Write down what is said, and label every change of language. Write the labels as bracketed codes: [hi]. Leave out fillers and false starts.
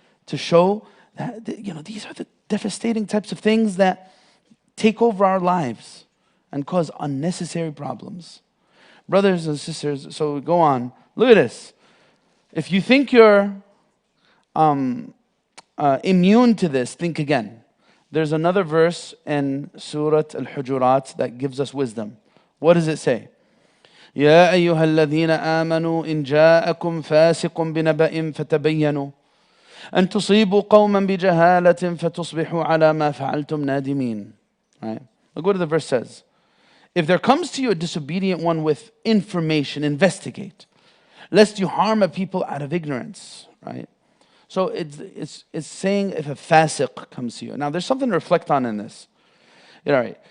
[en] To show that, these are the devastating types of things that take over our lives and cause unnecessary problems. Brothers and sisters, so go on. Look at this. If you think you're immune to this, think again. There's another verse in Surah Al-Hujurat that gives us wisdom. What does it say? [ar] يا أيها الذين آمنوا إن جاءكم فاسق بنبأ فتبينوا أن تصيبوا قوما بجهالة فتصبحوا على ما فعلتم نادمين. [en] Right? Look what the verse says. If there comes to you a disobedient one with information, investigate, lest you harm a people out of ignorance. Right? So it's saying if a fasiq comes to you. Now there's something to reflect on in this. All right.